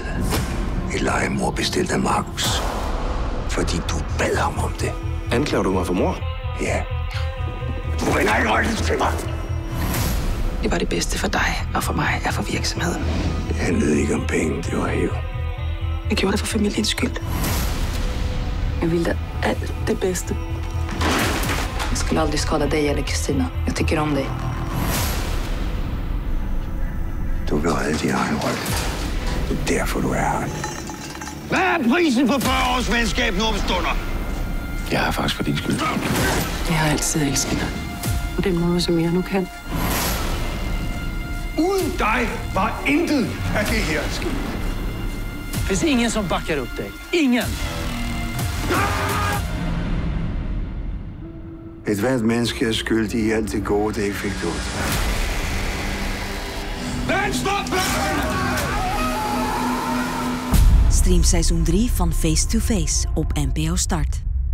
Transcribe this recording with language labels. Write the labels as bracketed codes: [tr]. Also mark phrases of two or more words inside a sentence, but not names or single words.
[da] Et legemord bestilt af Markus. Fordi du bad ham om det. Anklager du mig for mord? Ja. Du vender ikke ryggen til mig. Det var det bedste for dig og for mig og for virksomheden. Det handlede ikke om penge, det var hæv. Jeg gjorde det for familiens skyld. [sv] Jag ville allt det bästa. Jag skulle aldrig skada dig eller Kristina. Jag tycker om dig. [da] Du kan redde din egen ryg. Det er derfor, du er her. Hvad er prisen på 40 års venskab nu om stunder? Jeg er faktisk for din skyld. Jeg har altid elsket dig. På den måde, som jeg nu kan. Uden dig var intet af det her sket. [sv] Det finns ingen som backar upp dig. Ingen! [da] Et hvert menneske er skyldig i alt det gode, det ikke fik gjort. [nl] Stream seizoen 3 van Face to Face op NPO Start.